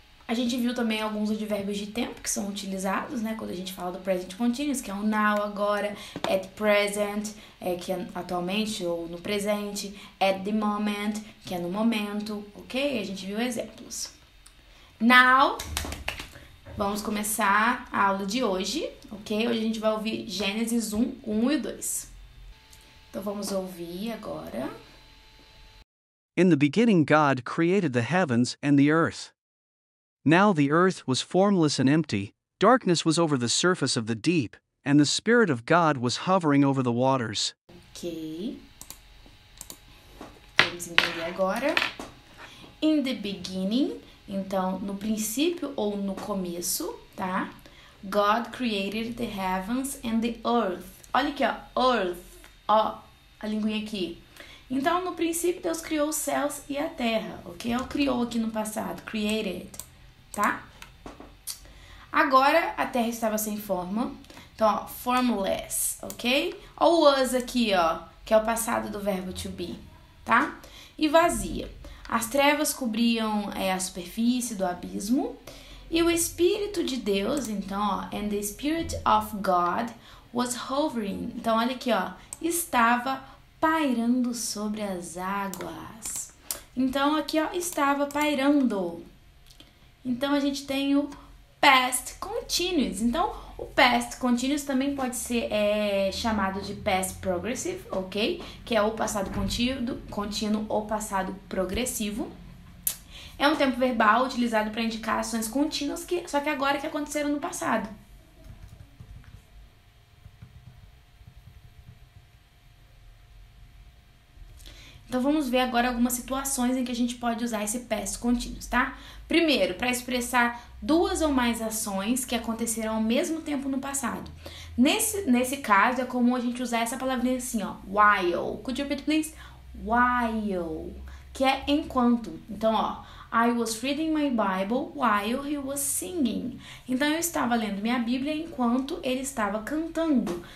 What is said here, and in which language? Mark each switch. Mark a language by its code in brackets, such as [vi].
[pt] A gente viu também alguns advérbios de tempo que são utilizados, né, quando a gente fala do present continuous, que é o now, agora, at present, que é atualmente ou no presente, at the moment, que é no momento, ok? A gente viu exemplos. Now, vamos começar a aula de hoje, ok? Hoje a gente vai ouvir Gênesis 1 e 2. Então vamos ouvir agora. [en] In the beginning God created the heavens and the earth. Now the earth was formless and empty, darkness was over the surface of the deep, and the Spirit of God was hovering over the waters. [pt] Ok. Vamos entender agora. [en] In the beginning, [pt] então no princípio ou no começo, tá? [en] God created the heavens and the earth. [pt] Olha aqui, ó, earth, ó, a linguinha aqui. Então, no princípio, Deus criou os céus e a terra, ok? Ele criou aqui no passado, created. Tá? Agora a Terra estava sem forma. Então, ó, formless, ok? Ó o was aqui, ó, que é o passado do verbo to be, tá? E vazia. As trevas cobriam a superfície do abismo. E o Espírito de Deus, então, ó, [en] and the Spirit of God was hovering. [pt] Então, olha aqui, ó, estava pairando sobre as águas. Então, aqui, ó, estava pairando. Então, a gente tem o past continuous. Então, o past continuous também pode ser chamado de past progressive, ok? Que é o passado contínuo ou passado progressivo. É um tempo verbal utilizado para indicar ações contínuas, só que agora que aconteceram no passado. Então, vamos ver agora algumas situações em que a gente pode usar esse past continuous, tá? Primeiro, para expressar duas ou mais ações que aconteceram ao mesmo tempo no passado. Nesse caso, é comum a gente usar essa palavrinha assim, ó, while. [en] Could you repeat, please? While, [pt] que é enquanto. Então, ó, [en] I was reading my Bible while he was singing. [pt] Então, eu estava lendo minha Bíblia enquanto ele estava cantando.